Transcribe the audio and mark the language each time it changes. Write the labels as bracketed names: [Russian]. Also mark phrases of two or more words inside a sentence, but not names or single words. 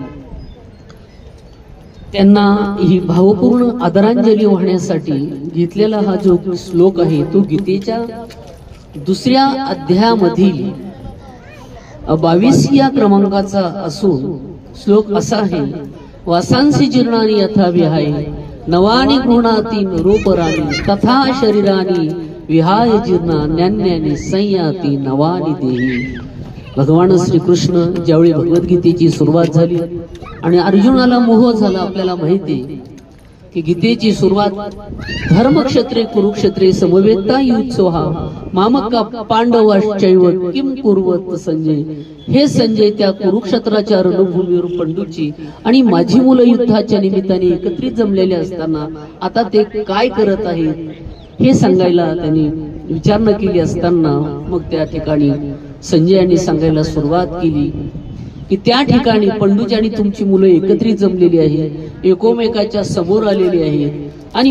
[Marathi] त्यांना ही भावपूर्ण आदरांजली वाहण्यासाठी घेतलेला हा जो श्लोक आहे तो गीतेच्या 2ऱ्या अध्यायामधील 22व्या क्रमांकाचा असून श्लोक असा आहे, [Sanskrit] वासांसी जीर्णानी यथा विहाय नवानी गृहणाती नरोपराणी तथा शरीरानी विहाय जीर्णा नन्यानी संयाती नवानी देही। [Marathi] भगवान श्रीकृष्ण ज्यावेळी भगवद्गीतेची सुरुवात झाली आणि अर्जुनाला मोह झाला, आपल्याला माहिती आहे की गीतेची सुरुवात [Sanskrit] धर्मक्षेत्रे कुरुक्षेत्रे समवेता युत्सोहा मामका पांडवाश्चैव किम कुर्वत संजय। [Marathi] हे संजय त्या कुरुक्षेत्राच्या रणभूमीवर पंडूची आणि माझी मुलं युद्धाच्या निमित्ताने एकत्रित जमलेले असताना आता ते काय करत आहेत हे सांगायला त्यांनी विचारणा केली असताना मग त्या ठिकाणी संजयाने सांगायला सुरुवात केली की त्या ठिकाणी पंडूची आणि तुमची मुलं एकत्रित जमलेली आहे, एकोमेकाच्या समोर आलेली आहे आणि